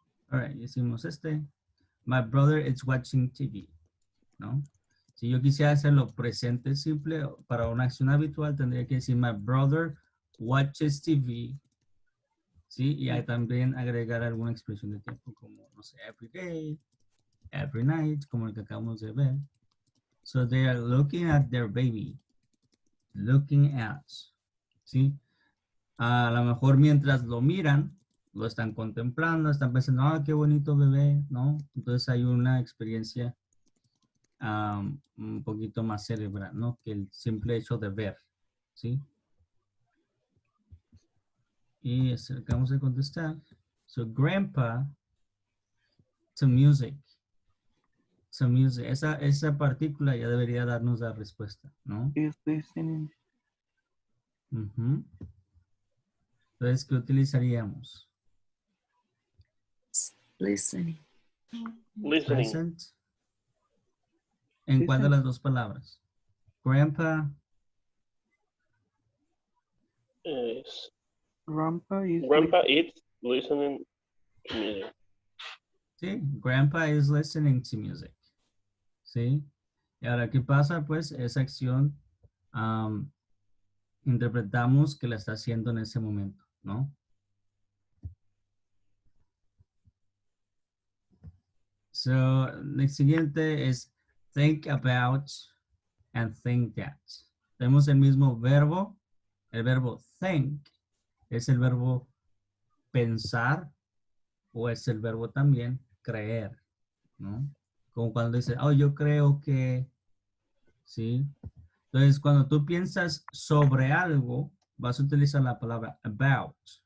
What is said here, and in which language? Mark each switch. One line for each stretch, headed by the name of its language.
English: All right,
Spanish: hicimos
English: My brother is watching TV, ¿no?
Spanish: Si yo quisiera hacerlo presente simple para una acción habitual, tendría que decir
English: my brother watches TV,
Spanish: ¿sí? Y ahí también agregar alguna expresión de tiempo como, no sé,
English: every day, every night,
Spanish: como el que acabamos de ver.
English: So they are looking at their baby. Looking at, ¿sí?
Spanish: A lo mejor mientras lo miran, lo están contemplando, están pensando, ah, qué bonito bebé, ¿no? Entonces hay una experiencia un poquito más cerebral, ¿no? Que el simple hecho de ver, ¿sí? Y acercamos de contestar.
English: So grandpa to music. To music.
Spanish: Esa partícula ya debería darnos la respuesta, ¿no?
English: Is listening. Ujú.
Spanish: Entonces, ¿qué utilizaríamos?
English: Listening. Listening. Present.
Spanish: ¿En cuál de las dos palabras?
English: Grandpa. Is Grandpa is Grandpa is listening to music. Sí, grandpa is listening to music.
Spanish: ¿Sí? Y ahora, ¿qué pasa? Pues esa acción interpretamos que la está haciendo en ese momento, ¿no?
English: So,
Spanish: el siguiente es
English: think about and think that.
Spanish: Tenemos el mismo verbo. El verbo think es el verbo pensar o es el verbo también creer, ¿no? Como cuando dice, oh, yo creo que, ¿sí? Entonces, cuando tú piensas sobre algo, vas a utilizar la palabra about.